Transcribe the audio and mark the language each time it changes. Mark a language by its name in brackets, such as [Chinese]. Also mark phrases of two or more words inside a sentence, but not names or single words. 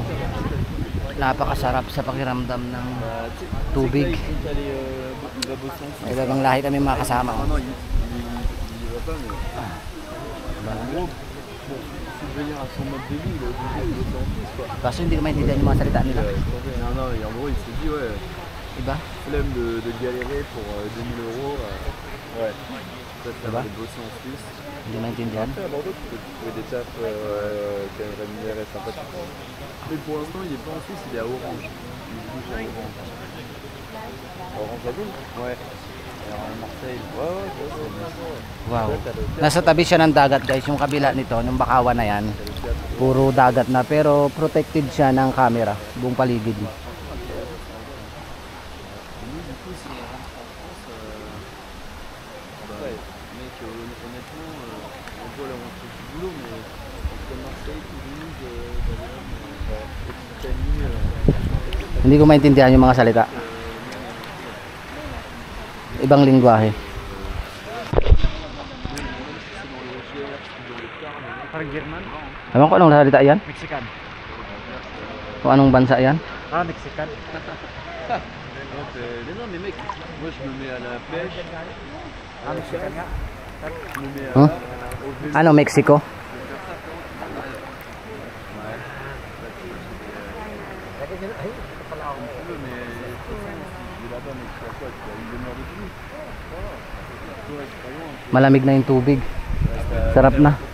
[Filipino] Napakasarap sa pakiramdam ng tubig. May ibang lahi kami mga kasama. Kaso hindi ko maintindihan yung mga salita nila. Diba? [French] Flemme de galérer pour 2000 €. Ouais. Ça [Filipino] Diba? [French] de bosser en Suisse. [Filipino] Hindi maintindihan. [French] Après, à Bordeaux, tu peux trouver des tafs quand même rémunérés sympathiques. Mais pour l'instant, il est pas en Suisse, il est à Orange. Il bouge à Orange. Orange la ville? Ouais. Alors à Marseille. Ouais, c'est [Filipino] Wow. Nasa tabi siya ng dagat guys, yung kabila nito, ng Bakawan na yan. Puro dagat na pero protected siya ng camera, buong paligid. [French] mec, honnêtement, on voit là où on fait du boulot, mais entre Marseille, Toulouse, Occitanie, [Filipino] Hindi ko maintindihan yung mga salita. Ibang lingwahe. Parang German? Ewan ko anong salita yan? Mexican. Kung anong bansa yan? Ah, Mexican. [French] mais non, mais mec, moi je me mets à la pêche, [Filipino] Ah, Mexican nga. [French] je me mets [Filipino] Huh? [French] au vélo. [Filipino] Ano, Mexico? Malamig na yung tubig. Sarap na.